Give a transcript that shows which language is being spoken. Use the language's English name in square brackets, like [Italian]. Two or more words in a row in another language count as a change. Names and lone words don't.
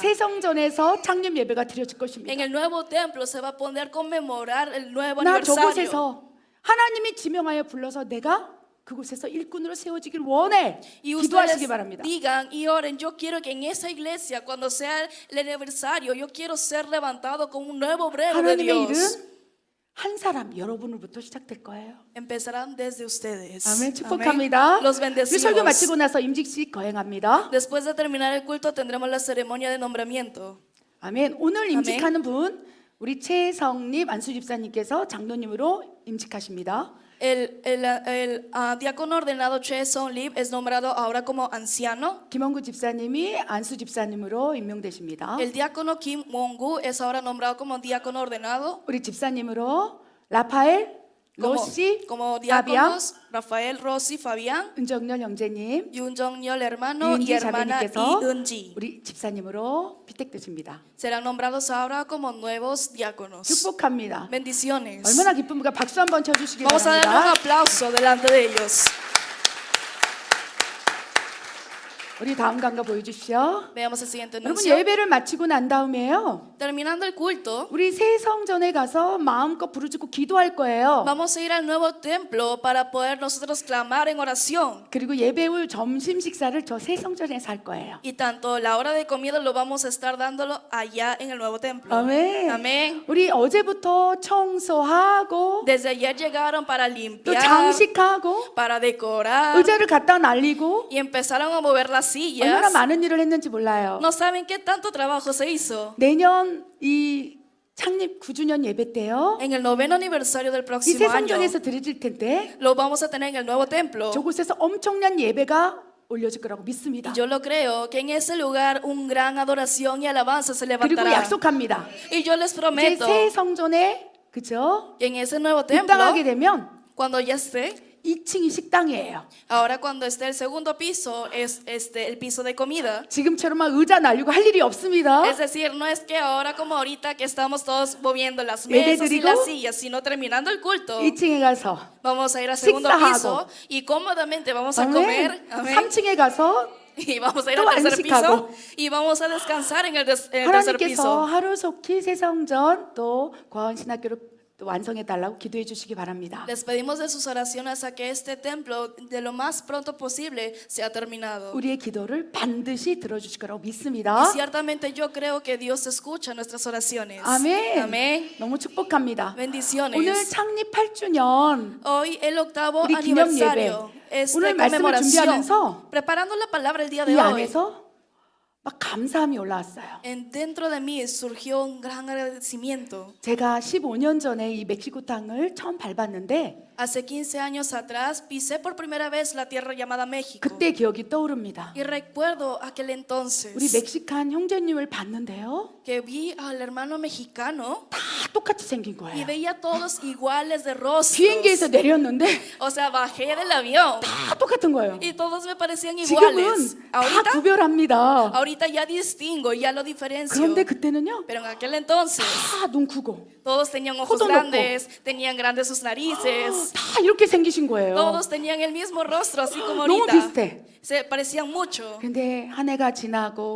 [Korean] 새성전에서 창립 예배가 드려질 [Spanish] En [Korean] 것입니다. [Spanish] el nuevo templo se va a poder conmemorar el nuevo [Korean] 나 [Spanish] aniversario. [Korean] 저곳에서 하나님이 지명하여 불러서 내가 그곳에서 일꾼으로 세워지길 원해. [Spanish] Y [Korean] 기도하시기 [Spanish] ustedes [Korean] 바랍니다. [Spanish] digan y oren, yo quiero que en esa iglesia, cuando sea el aniversario, yo quiero ser levantado como un nuevo obrero de [Korean] 하나님의 [Spanish] Dios. [Korean] 일은 한 사람 여러분으로부터 시작될 거예요. [Spanish] Empezarán desde ustedes. [Korean] 아멘. 축복합니다. [Spanish] Amén. Los [Korean] 우리 설교 [Spanish] bendecimos. [Korean] 마치고 나서 임직식 거행합니다. [Spanish] Después de terminar el culto tendremos la ceremonia de nombramiento. [Korean] 아멘. 오늘 임직하는 분 우리 최성립 안수 집사님께서 장로님으로 임직하십니다. [Spanish] El diácono ordenado Che Song Lip es nombrado ahora como anciano. [Korean] 김원구 집사님이 안수 집사님으로 임명되십니다. [Spanish] El diácono Kim Wong-gu es ahora nombrado como diácono ordenado. [Korean] 우리 집사님으로 라파엘, 로시, [Spanish] Como [Korean] 파비앙, [Spanish] diáconos, Rafael, Rosy, Fabián, [Korean] 은정열 형제님, [Spanish] Yoon Jong-yeol hermano y [Korean] 이은지 [Spanish] hermana [Korean] 자매님께서 [Spanish] Eunji. [Korean] 우리 집사님으로 피택되십니다. [Spanish] Serán nombrados ahora como nuevos diáconos. [Korean] 축복합니다. [Spanish] Bendiciones. [Korean] 얼마나 기쁩니까? 박수 한번 쳐주시기 [Spanish] Vamos a darle un [Korean] 바랍니다. [Spanish] aplauso delante de ellos. [Korean] 우리 다음 강가 보여주십시오. [Spanish] Veamos el siguiente [Korean] 여러분 [Spanish] anuncio. [Korean] 예배를 마치고 난 다음에요, [Spanish] Terminando el culto, [Korean] 우리 새 성전에 가서 마음껏 부르짖고 기도할 거예요. [Spanish] vamos a ir al nuevo templo para poder nosotros clamar en oración. [Korean] 그리고 예배 후 점심 식사를 저 새 성전에서 할 거예요. [Spanish] Y tanto la hora de comida lo vamos a estar dándolo allá en el nuevo templo. [Korean] 아멘. [Spanish] Amén. [Korean] 우리 어제부터 청소하고 [Spanish] Desde ayer llegaron para [Korean] 또 [Spanish] limpiar, [Korean] 장식하고 [Spanish] para decorar [Korean] 의자를 갖다 날리고 [Spanish] y empezaron a mover las [Korean] 얼마나 [Spanish] sillas. [Korean] 많은 일을 했는지 몰라요. [Spanish] No saben qué tanto trabajo se hizo. [Korean] 내년 이 창립 9주년 예배 때요, [Spanish] En el 9º aniversario del [Korean] 이 [Spanish] próximo [Korean] 새 [Spanish] año [Korean] 성전에서 드려질 텐데 [Spanish] lo vamos a tener en el nuevo templo. [Korean] 저곳에서 엄청난 예배가 올려질 거라고 믿습니다. [Spanish] Y yo lo creo que en ese lugar un gran adoración y alabanza se [Korean] 그리고 [Spanish] levantará. [Korean] 약속합니다. [Spanish] Y yo les [Korean] 이제 [Spanish] prometo [Korean] 새 성전에 그죠? [Spanish] que en ese nuevo templo, [Korean] 입당하게 되면 [Spanish] cuando ya esté, [Korean] 2층이 식당이에요. [Spanish] ahora cuando esté el segundo piso es el piso de comida. [Korean] 지금처럼 막 의자 날리고 할 일이 없습니다. [Spanish] Es decir, no es que ahora como ahorita que estamos todos moviendo las mesas y [Korean] 예배드리고 [Spanish] las sillas, sino terminando el culto, [Korean] 2층에 가서 [Spanish] vamos a ir al segundo [Korean] 식사하고. [Spanish] piso y cómodamente vamos a comer. Amén. [Korean] 3층에 가서 [Spanish] Y vamos a ir [Korean] 또 [Spanish] al tercer piso [Korean] 안식하고. [Spanish] y vamos a descansar en el tercer [Korean] 하나님께서 [Spanish] piso. [Korean] 하루속히 새 성전 또 과원신학교를 또 완성해 달라고 기도해 주시기 바랍니다. [Spanish] Les pedimos de sus oraciones a que este templo de lo más pronto posible sea terminado. [Korean] 우리의 기도를 반드시 들어주실 거라고 [Spanish] Y [Korean] 믿습니다. [Spanish] ciertamente yo creo que Dios escucha nuestras oraciones. [Korean] 아멘. [Spanish] Amén. [Korean] 너무 축복합니다. [Spanish] Bendiciones. [Korean] 오늘 창립 8주년 [Spanish] Hoy el 8º [Korean] 우리 기념 [Spanish] aniversario es [Korean] 오늘 [Spanish] de [Korean] 말씀을 [Spanish] conmemoración. [Korean] 준비하면서 [Spanish] Preparando la palabra el día de [Korean] 이 [Spanish] hoy, [Korean] 안에서 막 감사함이 올라왔어요. [Spanish] dentro de mí surgió un gran agradecimiento. [Korean] 제가 15년 전에 이 멕시코 땅을 처음 밟았는데 [Spanish] Hace 15 años atrás pisé por primera vez la tierra llamada México. [Korean] 그때 기억이 떠오릅니다. [Spanish] Y recuerdo aquel [Korean] 우리 [Spanish] entonces [Korean] 멕시칸 형제님을 봤는데요, [Spanish] que vi al hermano mexicano [Korean] 다 똑같이 생긴 [Spanish] y [Korean] 거예요. [Spanish] veía a todos iguales de rostros. [Korean] 비행기에서 내렸는데 [Spanish] O sea, bajé del avión [Korean] 다 똑같은 거예요. [Spanish] y todos me parecían iguales. [Korean] 지금은 다 [Spanish] Ahorita, [Korean] 구별합니다. [Spanish] ya distingo, ya lo diferencio. [Korean] 그런데 그때는요, [Spanish] Pero en aquel entonces [Korean] 다 눈 크고 [Spanish] todos tenían ojos Codo loco. grandes, tenían grandes sus narices. [Korean] 다 이렇게 생기신 거예요. [Spanish] Todos tenían el mismo rostro, así como [Korean] 너무 [Spanish] ahorita. [Korean] 비슷해. [Spanish] Se parecían mucho. [Korean] 근데 한 해가 지나고